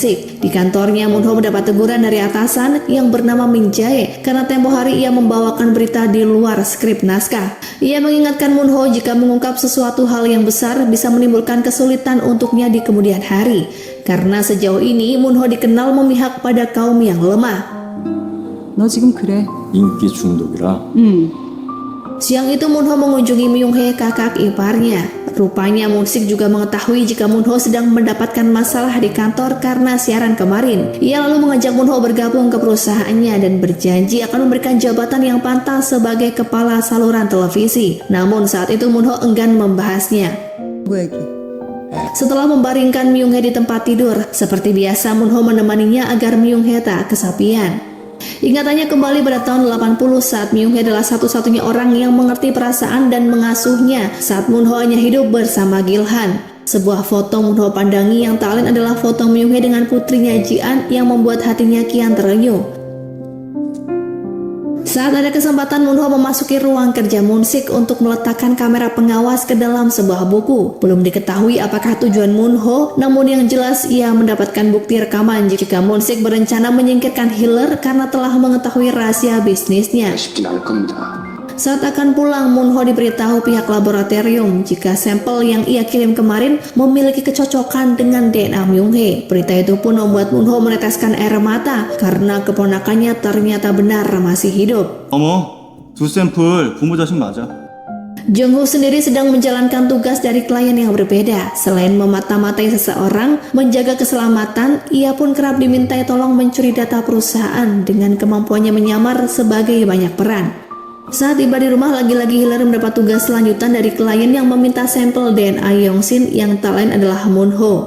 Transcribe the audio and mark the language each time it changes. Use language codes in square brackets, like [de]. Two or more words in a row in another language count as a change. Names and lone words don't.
[id] Di kantornya, Moonho mendapat teguran dari atasan yang bernama Min Jae karena tempo hari ia membawakan berita di luar skrip naskah. Ia mengingatkan Moonho jika mengungkap sesuatu hal yang besar bisa menimbulkan kesulitan untuknya di kemudian hari. Karena sejauh ini Moonho dikenal memihak pada kaum yang lemah. [ko] 너 지금 그래. 인기 중독이라. [id] Siang itu Moonho mengunjungi Myung-hye, kakak iparnya. Rupanya Moon-sik juga mengetahui jika Moonho sedang mendapatkan masalah di kantor karena siaran kemarin. Ia lalu mengajak Moonho bergabung ke perusahaannya dan berjanji akan memberikan jabatan yang pantas sebagai kepala saluran televisi. Namun saat itu Moonho enggan membahasnya. [ko] 뭐 얘기? [id] Setelah membaringkan Myung-hye di tempat tidur, seperti biasa Moonho menemaninya agar Myung-hye tak kesepian. Ingatannya kembali pada tahun 80 saat Myung-hye adalah satu-satunya orang yang mengerti perasaan dan mengasuhnya saat Moonho hanya hidup bersama Gilhan. Sebuah foto Moonho pandangi yang tak lain adalah foto Myung-hye dengan putrinya Ji-an yang membuat hatinya kian terenyuh. Saat ada kesempatan, Moonho memasuki ruang kerja Moon-sik untuk meletakkan kamera pengawas ke dalam sebuah buku. Belum diketahui apakah tujuan Moonho, namun yang jelas ia mendapatkan bukti rekaman jika Moon-sik berencana menyingkirkan Healer karena telah mengetahui rahasia bisnisnya. [ko] 쉽진 않을 겁니다. [id] Saat akan pulang, Moonho diberitahu pihak laboratorium jika sampel yang ia kirim kemarin memiliki kecocokan dengan DNA Myung-hye. Berita itu pun membuat Moonho meneteskan air mata karena keponakannya ternyata benar masih hidup. [ko] 어머, 두 샘플 부모 자식 맞아. [id] Jongho sendiri sedang menjalankan tugas dari klien yang berbeda. Selain memata-matai seseorang, menjaga keselamatan, ia pun kerap dimintai tolong mencuri data perusahaan dengan kemampuannya menyamar sebagai banyak peran. Saat tiba di rumah, lagi-lagi Healer mendapat tugas selanjutan dari klien yang meminta sampel DNA Yongsin yang tak lain adalah Moonho.